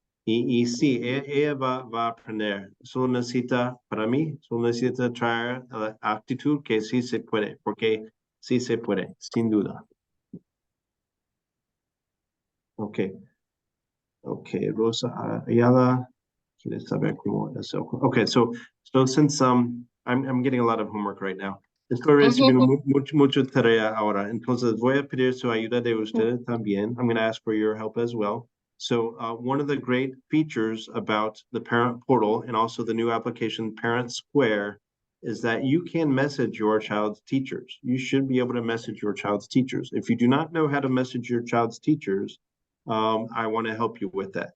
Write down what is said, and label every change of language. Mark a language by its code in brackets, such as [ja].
[es] Y sí, ella va a aprender. Solo necesita, para mí, solo necesita traer la actitud que sí se puede, porque sí se puede, sin duda. Okay. Okay, Rosa Ayala, quiere saber cómo eso. [en] Okay, so since I'm getting a lot of homework right now. [es] Estoy recibiendo mucho tarea ahora. Entonces voy a pedir su ayuda de ustedes también. [en] I'm going to ask for your help as well. So one of the great features about the parent portal and also the new application Parent Square is that you can message your child's teachers. You should be able to message your child's teachers. If you do not know how to message your child's teachers, I want to help you with that.